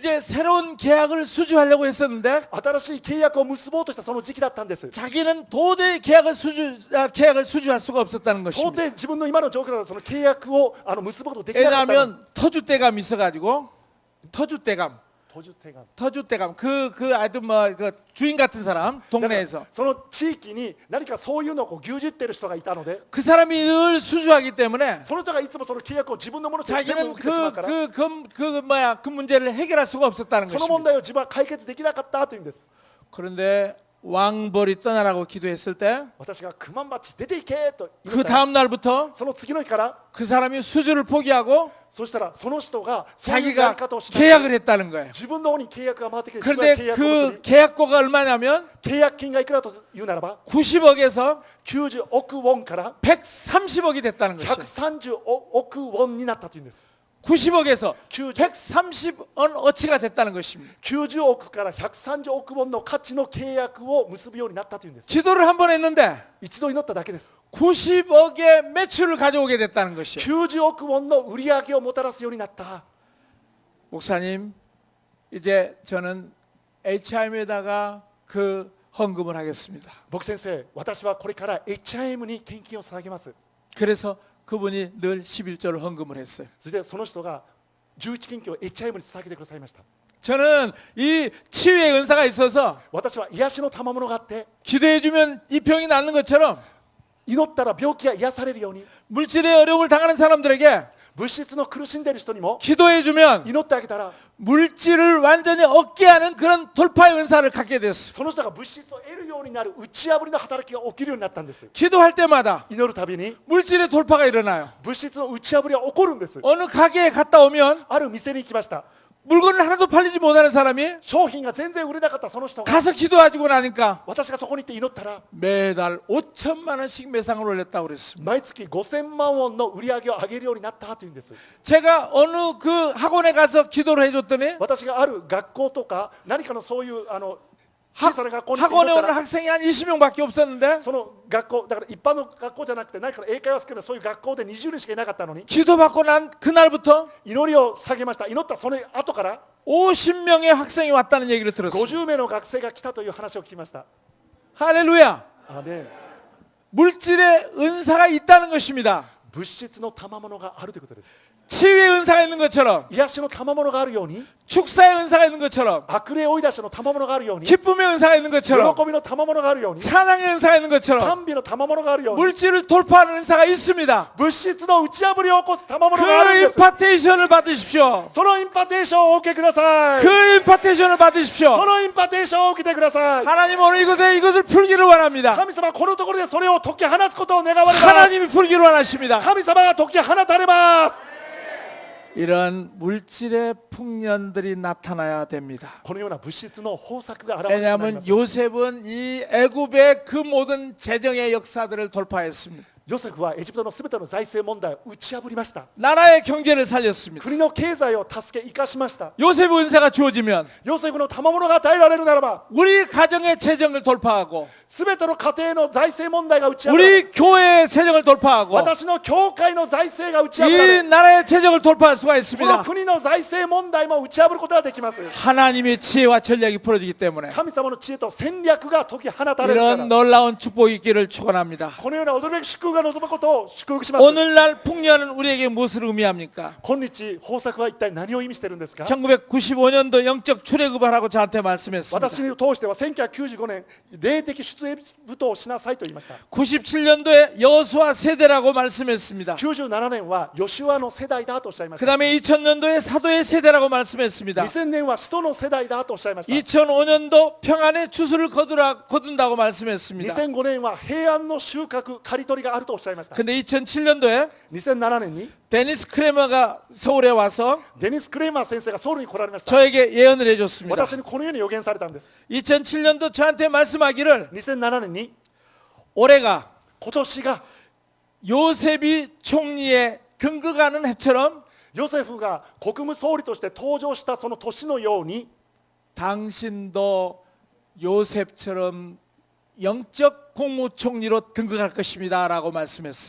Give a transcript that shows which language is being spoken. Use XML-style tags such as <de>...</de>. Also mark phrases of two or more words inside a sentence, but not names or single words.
<ko>이제 새로운 계약을 수주하려고 했었는데</ko> <ja>新しい契約を結ぼうとしたその時期だったんです。</ja> <ko>자기는 도저히 계약을 수주할 수가 없었다는</ko> <ja>到</ja> <ko>것입니다.</ko> <ja>底自分の今の状況だとその契約を結ぶことできなかったの。</ja> <ko>왜냐하면 터줏대감이 있어가지고 터줏대감 하여튼 뭐 그 주인 같은 사람</ko> <ja>だから</ja> <ko>동네에서</ko> <ja>その地域に何かそういうのをこう牛耳ってる人がいたので、</ja> <ko>그 사람이 늘 수주하기 때문에</ko> <ja>その人がいつもその契約を自分のものとして全部</ja> <ko>자기는</ko> <ja>受けてしまうから、</ja> <ko>그 문제를 해결할 수가 없었다는</ko> <ja>その</ja> <ko>것입니다.</ko> <ja>問題を自分は解決できなかったというんです。</ja> <ko>그런데 왕벌이 떠나라고 기도했을 때</ko> <ja>私がクマンバチ出ていけと言</ja> <ko>그</ko> <ja>ったら、</ja> <ko>다음 날부터</ko> <ja>その次の日から、</ja> <ko>그 사람이 수주를 포기하고</ko> <ja>そしたらその人がそういうや</ja> <ko>자기가</ko> <ja>り方をしない</ja> <ko>계약을 했다는 거예요.</ko> <ja>自分の方に契約が回ってきて、自分が</ja> <ko>그런데</ko> <ja>契約を</ja> <ko>그</ko> <ja>結び、</ja> <ko>계약고가 얼마냐면</ko> <ja>契約金がいくらというならば</ja> <ko>90억에서</ko> <ja>90億ウォンから</ja> <ko>130억이 됐다는 것이에요.</ko> <ja>130 億ウォンになったというんです。</ja> <ko>90억에서</ko> <ja>90</ja> <ko>130원어치가 됐다는 것입니다.</ko> <ja>90 億から130億ウォンの価値の契約を結ぶようになったというんです。</ja> <ko>기도를 한 번 했는데</ko> <ja>一度祈っただけです。</ja> <ko>90억의 매출을 가져오게 됐다는 것이에요.</ko> <ja>90 億ウォンの売り上げをもたらすようになった。</ja> <ko>목사님, 이제 저는 HIM에다가 그 헌금을 하겠습니다.</ko> <ja>僕先生、私はこれから HIM に献金を捧げます。</ja> <ko>그래서 그분이 늘 11조를 헌금을 했어요.</ko> <ja>そしてその人が11献金を HIM に捧げてくださいました。</ja> <ko>저는 이 치유의 은사가 있어서</ko> <ja>私は癒しの賜物があって、</ja> <ko>기도해주면 이 병이 낫는 것처럼</ko> <ja>祈ったら病気が癒されるように、</ja> <ko>물질의 어려움을 당하는 사람들에게</ko> <ja>物質の苦しんでいる人にも</ja> <ko>기도해주면</ko> <ja>祈ってあげたら、</ja> <ko>물질을 완전히 얻게 하는 그런 돌파의 은사를 갖게 됐어요.</ko> <ja>その人が物質を得るようになる打ち破りの働きが起きるようになったんです。</ja> <ko>기도할 때마다</ko> <ja>祈るたびに</ja> <ko>물질의 돌파가 일어나요.</ko> <ja>物質の打ち破りが起こるんです。</ja> <ko>어느 가게에 갔다 오면</ko> <ja>ある店に行きました。</ja> <ko>물건을 하나도 팔리지 못하는 사람이</ko> <ja>商品が全然売れなかったその人が</ja> <ko>가서 기도하고 나니까</ko> <ja>私がそこに行って祈ったら</ja> <ko>매달 5천만 원씩 매상을 올렸다고 그랬습니다.</ko> <ja>毎月5000万ウォンの売り上げを上げるようになったというんです。</ja> <ko>제가 어느 그 학원에 가서 기도를 해줬더니</ko> <ja>私がある学校とか何かのそういう小さな学校に行って</ja> <ko>학원에</ko> <ja>祈った</ja> <ko>오는</ko> <ja>ら</ja> <ko>학생이 한 20명밖에 없었는데</ko> <ja>その学校だから一般の学校じゃなくて何かの英会話スクールのそういう学校で20人しかいなかったのに</ja> <ko>기도받고 난 그날부터</ko> <ja>祈りを下げました。祈ったその後から</ja> <ko>50명의 학생이 왔다는 얘기를 들었습니다.</ko> <ja>50名の学生が来たという話を聞きました。</ja> <ko>할렐루야.</ko> <ja>アーメン。</ja> <ko>물질의 은사가 있다는 것입니다.</ko> <ja>物質の賜物があるということです。</ja> <ko>치유의 은사가 있는 것처럼</ko> <ja>癒しの賜物があるように</ja> <ko>축사의 은사가 있는 것처럼</ko> <ja>悪霊追い出しの賜物があるように喜</ja> <ko>기쁨의 은사가 있는 것처럼</ko> <ja>びの賜物があるように</ja> <ko>찬양의 은사가 있는 것처럼</ko> <ja>賛美の賜物があるように</ja> <ko>물질을 돌파하는 은사가 있습니다.</ko> <ja>物質の打ち破りを起こす賜物</ja> <ko>그</ko> <ja>があるんです。</ja> <ko>임파테이션을 받으십시오.</ko> <ja>そのインパテーションをお受けください。</ja> <ko>그 임파테이션을</ko> <ja>そ</ja> <ko>받으십시오.</ko> <ja>のインパテーションを受けてください。</ja> <ko>하나님 오늘 이곳에 이것을 풀기를 원합니다.</ko> <ja>神様このところでそれを解き放つことを願われます。</ja> <ko>하나님이 풀기를 원하십니다.</ko> <ja>神様が解き放たれます。</ja> <ko>이런 물질의 풍년들이 나타나야 됩니다.</ko> <ja>このような物質の豊作が現れてまいりま</ja> <ko>왜냐하면</ko> <ja>す。</ja> <ko>요셉은 이 애굽의 그 모든 재정의 역사들을 돌파했습니다.</ko> <ja>ヨセフはエジプトのすべての財政問題を打ち破りました。</ja> <ko>나라의 경제를 살렸습니다.</ko> <ja>国の経済を助け生かしました。</ja> <ko>요셉의 은사가 주어지면</ko> <ja>ヨセフの賜物が与えられるならば</ja> <ko>우리 가정의 재정을 돌파하고</ko> <ja>すべての家庭の財政問題が打ち破られ</ja> <ko>우리 교회의 재정을 돌파하고</ko> <ja>私の教会の財政が打ち破ら</ja> <ko>이</ko> <ja>れ</ja> <ko>나라의 재정을 돌파할 수가</ko> <ja>この</ja> <ko>있습니다.</ko> <ja>国の財政問題も打ち破ることができます。</ja> <ko>하나님의 지혜와 전략이 풀어지기 때문에</ko> <ja>神様の知恵と戦略が解き放たれるから</ja> <ko>이런 놀라운 축복이 있기를 축원합니다.</ko> <ja>このような驚くべき祝福が望むことを祝福します。</ja> <ko>오늘날 풍년은 우리에게 무엇을 의미합니까?</ko> <ja>今日豊作は一体何を意味しているんですか。</ja> <ko>1995년도 영적 출애굽을 하고 저한테 말씀했습니다.</ko> <ja>私に通しては1995年霊的出エブトをしなさいと言いました。</ja> <ko>97년도에 여호수아 세대라고 말씀했습니다.</ko> <ja>97 年はヨシュアの世代だとおっしゃいまし</ja> <ko>그</ko> <ja>た。</ja> <ko>다음에 2000년도에 사도의 세대라고 말씀했습니다.</ko> <ja>2000 年は使徒の世代だとおっしゃいました。</ja> <ko>2005년도 평안의 주술을 거둔다고 말씀했습니다.</ko> <ja>2005 年は平安の収穫刈り取りがあるとおっしゃいました。</ja> <ko>근데 2007년도에</ko> <ja>2007 年に</ja> <ko>데니스 크레머가 서울에 와서</ko> <ja>デニス・クレーマー先生がソウルに来られました。</ja> <ko>저에게 예언을 해줬습니다.</ko> <ja>私にこのように予言されたんです。</ja> <ko>2007년도 저한테 말씀하기를</ko> <ja>2007 年に</ja> <ko>올해가</ko> <ja>今年が</ja> <ko>요셉이 총리의 근거가는 해처럼</ko> <ja>ヨセフが国務総理として登場したその年のように</ja> <ko>당신도 요셉처럼 영적 국무총리로 등극할 것입니다 라고 말씀했어요.</ko>